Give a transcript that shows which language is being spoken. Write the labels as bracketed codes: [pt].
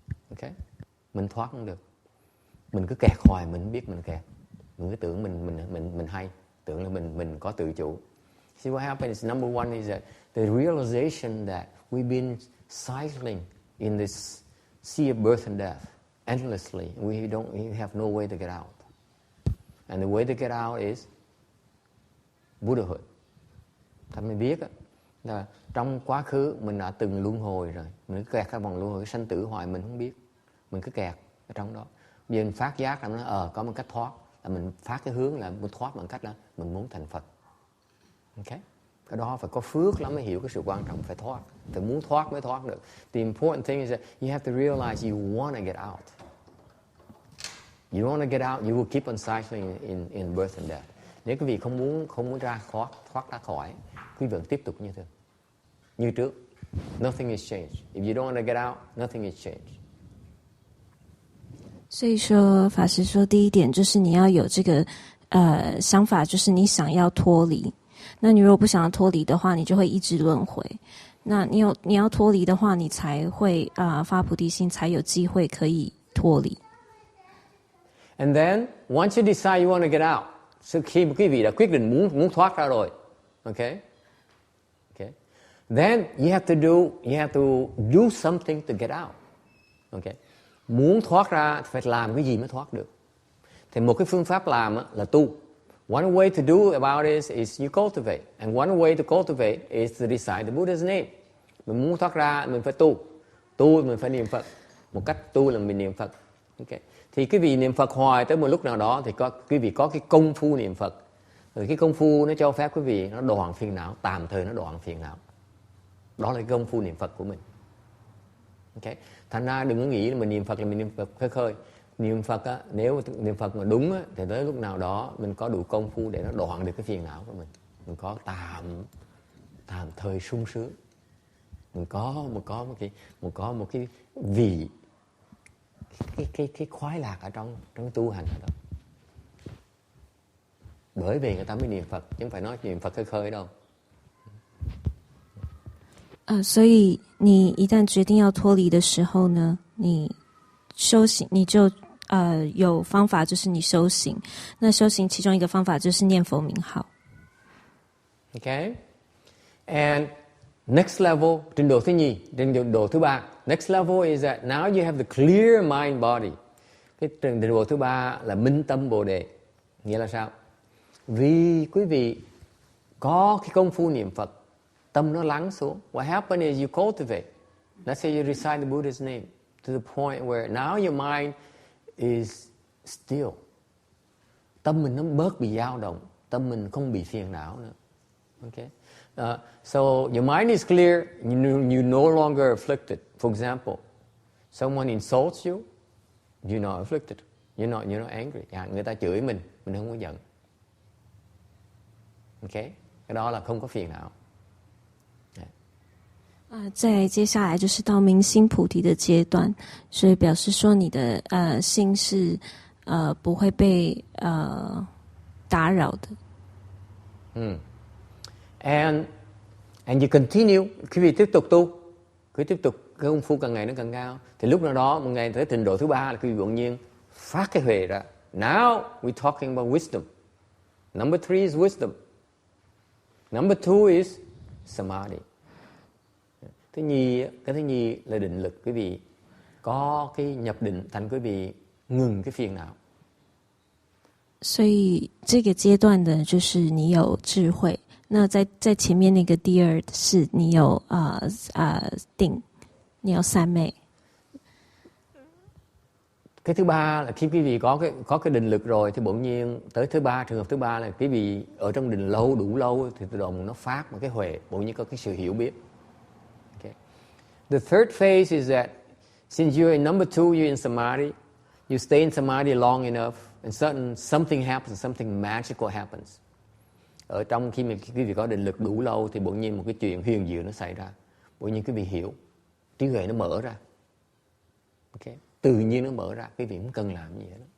[vi] Okay, mình thoát không được. Mình cứ kẹt hoài, mình không biết mình kẹt. Mình cứ tưởng mình hay, tưởng là mình có tự chủ. [en] See what happens? Number one is that the realization that we've been cycling in this sea of birth and death endlessly. We have no way to get out. And the way to get out is Buddhahood. [vi] Ta mới biết là trong quá khứ mình đã từng luân hồi rồi. Mình cứ kẹt cái vòng luân hồi, sanh tử hoài mình không biết. Mình cứ kẹt ở trong đó. Bây giờ mình phát giác là nó có một cách thoát. Là mình phát cái hướng là muốn thoát bằng cách là mình muốn thành Phật. Okay? Cái đó phải có phước lắm mới hiểu cái sự quan trọng phải thoát. Phải muốn thoát mới thoát được. [en] The important thing is that you have to realize you want to get out. You don't want to get out, you will keep on cycling in birth and death. [vi] Nếu quý vị không muốn thoát ra khỏi, quý vị vẫn tiếp tục như thường. Như trước. [en] Nothing is changed. If you don't want to get out, nothing is changed. [zh] 所以说，法师说，第一点就是你要有这个想法，就是你想要脱离。那你如果不想要脱离的话，你就会一直轮回。那你要脱离的话，你才会发菩提心，才有機會可以脱離。 [en] And then once you decide you want to get out, so [vi] khi mà quý vị đã quyết định muốn thoát ra rồi, [en] okay, then you have to do something to get out, okay. [vi] Muốn thoát ra phải làm cái gì mới thoát được. Thì một cái phương pháp làm là tu. One way to do about it is you cultivate, and one way to cultivate is to recite the Buddha's name. Mình muốn thoát ra mình phải tu mình phải niệm Phật. Một cách tu là mình niệm Phật, okay. Thì quý vị niệm Phật hoài tới một lúc nào đó thì quý vị có cái công phu niệm Phật. Rồi cái công phu nó cho phép quý vị nó đoạn phiền não, tạm thời nó đoạn phiền não. Đó là cái công phu niệm Phật của mình. Okay. Thành ra đừng có nghĩ là mình niệm Phật là mình niệm Phật khơi. Niệm Phật á, nếu niệm Phật mà đúng á, thì tới lúc nào đó mình có đủ công phu để nó đoạn được cái phiền não của mình. Mình có tạm thời sung sướng. Mình có một cái vị cái khoái lạc ở trong tu hành ở đó. Bởi vì người ta mới niệm Phật, chứ không phải nói niệm Phật khơi khơi đâu. [zh] 所以你一旦决定要脱离的时候呢，你修行，你就有方法，就是你修行。那修行其中一个方法就是念佛名号。 [en] Okay, and next level, [vi] trình độ thứ nhì, trình độ thứ ba. [en] Next level is that now you have the clear mind body. [vi] Cái trình độ thứ ba là minh tâm bồ đề. Nghĩa là sao? Vì quý vị có cái công phu niệm Phật, tâm nó lắng xuống. [en] What happens is you cultivate. Let's say you recite the Buddha's name to the point where now your mind is still. [vi] Tâm mình nó bớt bị dao động, tâm mình không bị phiền não nữa. [en] Okay. So your mind is clear, you're no longer afflicted. For example, someone insults you, you're not afflicted. You're not angry. [vi] Người ta chửi mình không có giận. Okay? cái đó là không có phiền não. [zh] 再接下来就是到明心菩提的阶段，所以表示说你的心是不会被打扰的。 [en] And you continue, [vi] quý vị tiếp tục tu, cứ tiếp tục cái công phu càng ngày nó càng cao, thì lúc nào đó một ngày tới trình độ thứ 3 là quý vị bỗng nhiên phát cái huệ ra. [en] Now we're talking about wisdom. Number 3 is wisdom. Number 2 is samadhi. [vi] Cái thứ nhì là định lực. Quý vị có cái nhập định thành quý vị ngừng cái phiền não. [zh] 所以这个阶段的就是你有智慧。那在前面那个第二是你有定，你有三昧。 [vi] Cái thứ 3 là khi quý vị có cái định lực rồi thì bỗng nhiên tới trường hợp thứ 3 là quý vị ở trong định lâu đủ lâu thì tự động nó phát một cái huệ, bỗng nhiên có cái sự hiểu biết. [en] Okay. The third phase is that since you're in number 2, you're in samadhi, you stay in samadhi long enough and something happens, something magical happens. [vi] Ở trong khi mà quý vị có định lực đủ lâu thì bỗng nhiên một cái chuyện huyền diệu nó xảy ra, bỗng nhiên quý vị hiểu, trí huệ nó mở ra. Okay. Tự nhiên nó mở ra, quý vị không cần làm gì hết.